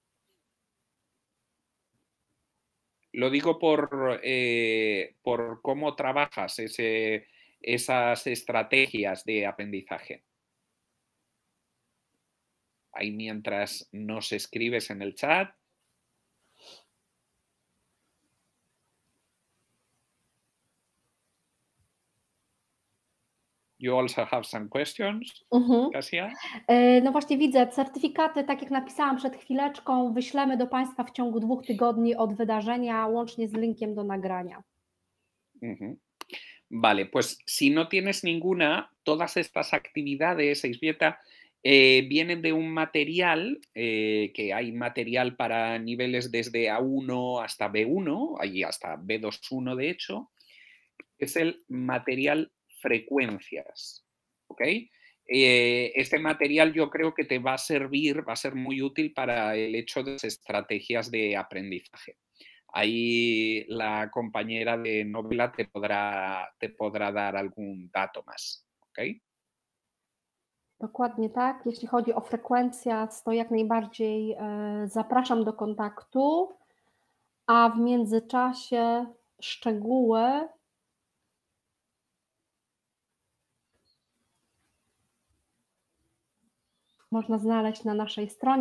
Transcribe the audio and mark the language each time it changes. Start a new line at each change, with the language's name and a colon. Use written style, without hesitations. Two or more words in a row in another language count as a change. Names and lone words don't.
Spanish: Lo digo por cómo trabajas esas estrategias de aprendizaje. Ahí mientras nos escribes en el chat.
English: You also have some questions, Kasia?
Polish: No właśnie widzę, certyfikaty, tak jak napisałam przed chwileczką, wyślemy do Państwa w ciągu 2 tygodni od wydarzenia, łącznie z linkiem do nagrania.
Spanish: Vale, pues si no tienes ninguna, todas estas actividades, Isbieta, vienen de un material, que hay material para niveles desde A1 hasta B1, y hasta B2.1 de hecho, es el material frecuencias, ¿ok? Este material yo creo que te va a servir, va a ser muy útil para el hecho de las estrategias de aprendizaje. Ahí la compañera de novela te podrá dar algún dato más, ¿ok?
Polish: Dokładnie tak. Jeśli chodzi o frekwencję, to jak najbardziej zapraszam do kontaktu, a w międzyczasie szczegóły można znaleźć na naszej stronie.